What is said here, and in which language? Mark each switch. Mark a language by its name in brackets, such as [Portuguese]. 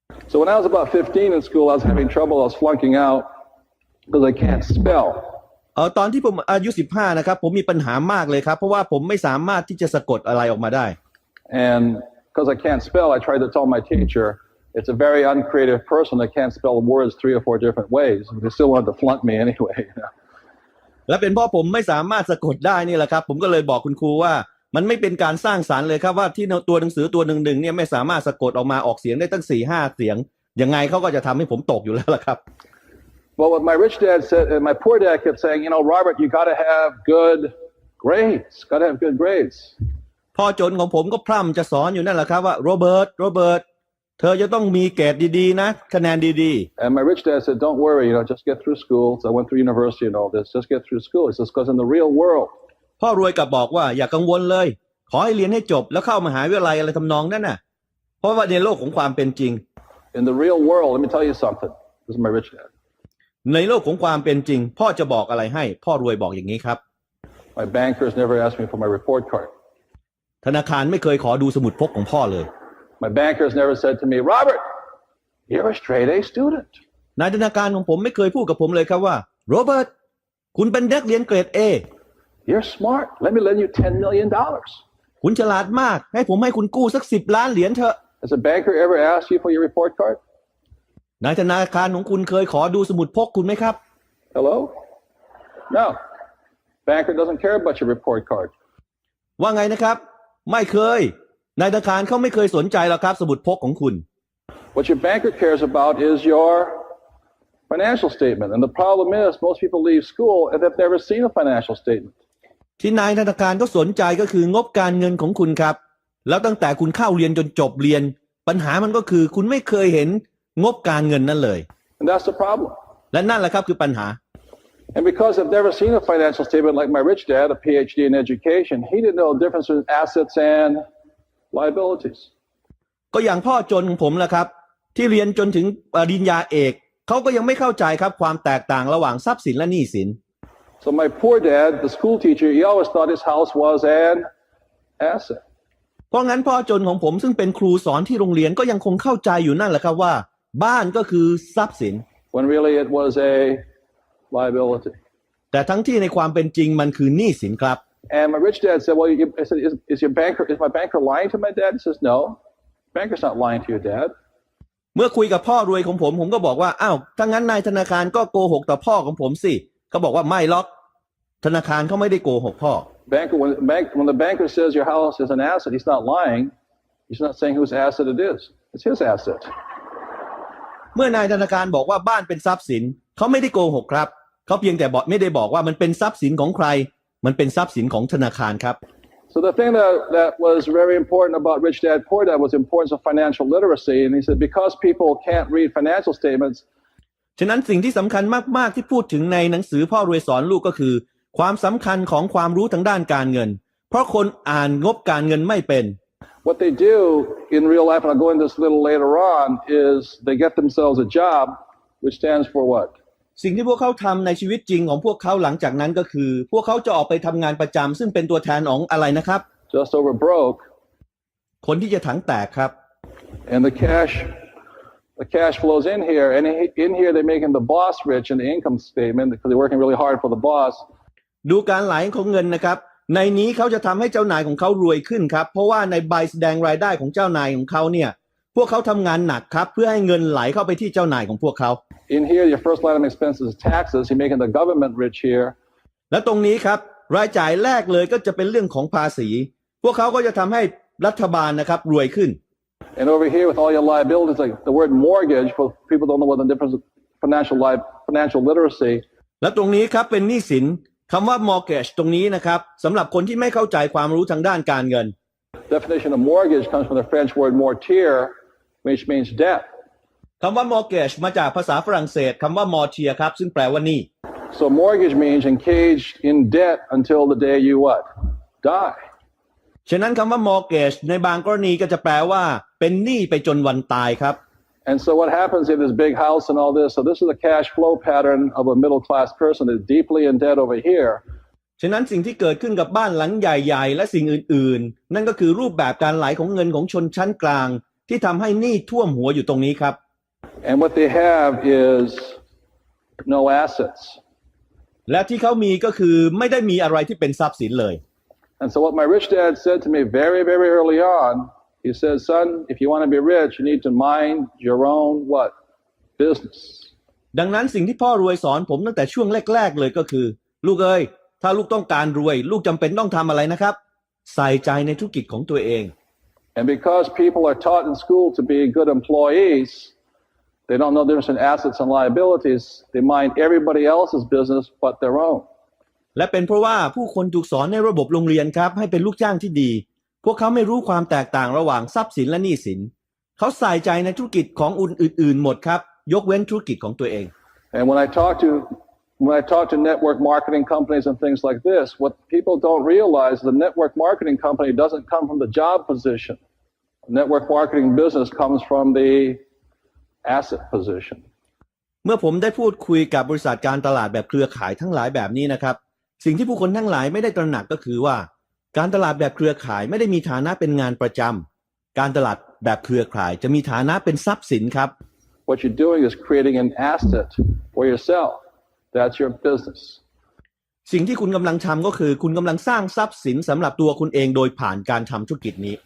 [English] So when I was about 15 in school, I was having trouble. I was flunking out because I can't spell. [Thai] ตอนที่ผมอายุ15นะครับผมมีปัญหามากเลยครับเพราะว่าผมไม่สามารถที่จะสะกดอะไรออกมาได้ [English] And because I can't spell, I tried to tell my teacher, it's a very uncreative person that can't spell words 3 or 4 different ways. They still wanted to flunk me anyway. [Thai] และเป็นเพราะผมไม่สามารถสะกดได้นี่แหละครับผมก็เลยบอกคุณครูว่ามันไม่เป็นการสร้างสรรค์เลยครับว่าที่ตัวหนังสือตัวหนึ่งเนี่ยไม่สามารถสะกดออกมาออกเสียงได้ตั้ง 4-5 เสียงยังไงเขาก็จะทำให้ผมตกอยู่แล้วล่ะครับ [English] Well, what my rich dad said, and my poor dad kept saying, Robert, you got to have good grades. Got to have good grades. [Thai] พ่อจนของผมก็พร่ำจะสอนอยู่นั่นแหละครับว่าโรเบิร์ตเธอจะต้องมีเกรดดีๆนะคะแนนดีๆ [English] And my rich dad said, don't worry, just get through school. So I went through university and all this. Just get through school. He says, because in the real world. [Thai] พ่อรวยกลับบอกว่าอย่ากังวลเลยขอให้เรียนให้จบแล้วเข้ามหาวิทยาลัยอะไรทำนองนั้นน่ะเพราะว่าในโลกของความเป็นจริง [English] In the real world, let me tell you something. This is my rich dad. [Thai] ในโลกของความเป็นจริงพ่อจะบอกอะไรให้พ่อรวยบอกอย่างนี้ครับ [English] My bankers never asked me for my report card. [Thai] ธนาคารไม่เคยขอดูสมุดพกของพ่อเลย [English] My bankers never said to me, Robert, you're a straight A student. [Thai] นายธนาคารของผมไม่เคยพูดกับผมเลยครับว่าโรเบิร์ตคุณเป็นนักเรียนเกรด A. [English] You're smart. Let me lend you $10 million. [Thai] คุณฉลาดมากให้ผมให้คุณกู้สัก10 ล้านเหรียญเถอะ [English] Has a banker ever asked you for your report card? [Thai] นายธนาคารของคุณเคยขอดูสมุดพกคุณไหมครับ [English] Hello? No. Banker doesn't care about your report card. [Thai] ว่าไงนะครับไม่เคยนายธนาคารเขาไม่เคยสนใจหรอกครับสมุดพกของคุณ [English] What your banker cares about is your financial statement. And the problem is most people leave school and they've never seen a financial statement. [Thai] ที่นายธนาคารก็สนใจก็คืองบการเงินของคุณครับแล้วตั้งแต่คุณเข้าเรียนจนจบเรียนปัญหามันก็คือคุณไม่เคยเห็นงบการเงินนั่นเลย [English] And that's the problem. [Thai] และนั่นแหละครับคือปัญหา [English] And because I've never seen a financial statement like my rich dad, a PhD in education, he didn't know the difference between assets and liabilities. [Thai] ก็อย่างพ่อจนของผมแหละครับที่เรียนจนถึงปริญญาเอกเขาก็ยังไม่เข้าใจครับความแตกต่างระหว่างทรัพย์สินและหนี้สิน [English] So my poor dad, the school teacher, he always thought his house was an asset. [Thai] เพราะงั้นพ่อจนของผมซึ่งเป็นครูสอนที่โรงเรียนก็ยังคงเข้าใจอยู่นั่นแหละครับว่าบ้านก็คือทรัพย์สิน [English] When really it was a liability. [Thai] แต่ทั้งที่ในความเป็นจริงมันคือหนี้สินครับ [English] And my rich dad said, well, I said, is my banker lying to my dad? He says, no, banker's not lying to your dad. [Thai] เมื่อคุยกับพ่อรวยของผมก็บอกว่าอ้าวถ้างั้นนายธนาคารก็โกหกต่อพ่อของผมสิเขาบอกว่าไม่หรอกธนาคารเขาไม่ได้โกหกพ่อ [English] When the banker says your house is an asset, he's not lying. He's not saying whose asset it is. It's his asset. [Thai] เมื่อนายธนาคารบอกว่าบ้านเป็นทรัพย์สินเขาไม่ได้โกหกครับเขาเพียงแต่ไม่ได้บอกว่ามันเป็นทรัพย์สินของใครมันเป็นทรัพย์สินของธนาคารครับ [English] So the thing that was very important about Rich Dad Poor Dad was the importance of financial literacy. And he said because people can't read financial statements. [Thai] ฉะนั้นสิ่งที่สำคัญมากๆที่พูดถึงในหนังสือพ่อรวยสอนลูกก็คือความสำคัญของความรู้ทางด้านการเงินเพราะคนอ่านงบการเงินไม่เป็น [English] What they do in real life, and I'll go into this a little later on, is they get themselves a job, which stands for what? [Thai] สิ่งที่พวกเขาทำในชีวิตจริงของพวกเขาหลังจากนั้นก็คือพวกเขาจะออกไปทำงานประจำซึ่งเป็นตัวแทนของอะไรนะครับ [English] Just over broke. [Thai] คนที่จะถังแตกครับ [English] And the cash flows in here, and in here they're making the boss rich in the income statement because they're working really hard for the boss. [Thai] ดูการไหลของเงินนะครับในนี้เขาจะทำให้เจ้านายของเขารวยขึ้นครับเพราะว่าในใบแสดงรายได้ของเจ้านายของเขาเนี่ยพวกเขาทำงานหนักครับเพื่อให้เงินไหลเข้าไปที่เจ้านายของพวกเขา [English] In here, your first line of expenses is taxes. You're making the government rich here. [Thai] และตรงนี้ครับรายจ่ายแรกเลยก็จะเป็นเรื่องของภาษีพวกเขาก็จะทำให้รัฐบาลนะครับรวยขึ้น [English] And over here with all your liabilities, like the word mortgage, for people don't know what the difference of financial literacy. [Thai] และตรงนี้ครับเป็นหนี้สินคำว่า mortgage ตรงนี้นะครับสำหรับคนที่ไม่เข้าใจความรู้ทางด้านการเงิน [English] Definition of mortgage comes from the French word mortier, which means debt. [Thai] คำว่า mortgage มาจากภาษาฝรั่งเศสคำว่า mortier ครับซึ่งแปลว่าหนี้ [English] So mortgage means engaged in debt until the day you what? Die. [Thai] ฉะนั้นคำว่า mortgage ในบางกรณีก็จะแปลว่าเป็นหนี้ไปจนวันตายครับ [English] And so what happens in this big house and all this, so this is a cash flow pattern of a middle class person that's deeply in debt over here. [Thai] ฉะนั้นสิ่งที่เกิดขึ้นกับบ้านหลังใหญ่ๆและสิ่งอื่นๆนั่นก็คือรูปแบบการไหลของเงินของชนชั้นกลางที่ทำให้หนี้ท่วมหัวอยู่ตรงนี้ครับ [English] And what they have is no assets. [Thai] และที่เขามีก็คือไม่ได้มีอะไรที่เป็นทรัพย์สินเลย [English] And so what my rich dad said to me very, very early on, he says, son, if you want to be rich, you need to mind your own what? Business. [Thai] ดังนั้นสิ่งที่พ่อรวยสอนผมตั้งแต่ช่วงแรกๆเลยก็คือลูกเอ้ยถ้าลูกต้องการรวยลูกจำเป็นต้องทำอะไรนะครับใส่ใจในธุรกิจของตัวเอง [English] And because people are taught in school to be good employees, they don't know the difference in assets and liabilities. They mind everybody else's business but their own. [Thai] และเป็นเพราะว่าผู้คนถูกสอนในระบบโรงเรียนครับให้เป็นลูกจ้างที่ดีพวกเขาไม่รู้ความแตกต่างระหว่างทรัพย์สินและหนี้สินเขาใส่ใจในธุรกิจของอื่นๆหมดครับยกเว้นธุรกิจของตัวเอง [English] And when I talk to network marketing companies and things like this, what people don't realize is the network marketing company doesn't come from the job position. The network marketing business comes from the asset position. [Thai] เมื่อผมได้พูดคุยกับบริษัทการตลาดแบบเครือข่ายทั้งหลายแบบนี้นะครับสิ่งที่ผู้คนทั้งหลายไม่ได้ตระหนักก็คือว่าการตลาดแบบเครือข่ายไม่ได้มีฐานะเป็นงานประจำการตลาดแบบเครือข่ายจะมีฐานะเป็นทรัพย์สินครับ [English] What you're doing is creating an asset for yourself. That's your business. [Thai] สิ่งที่คุณกำลังทำก็คือคุณกำลังสร้างทรัพย์สินสำหรับตัวคุณเองโดยผ่านการทำธุรกิจนี้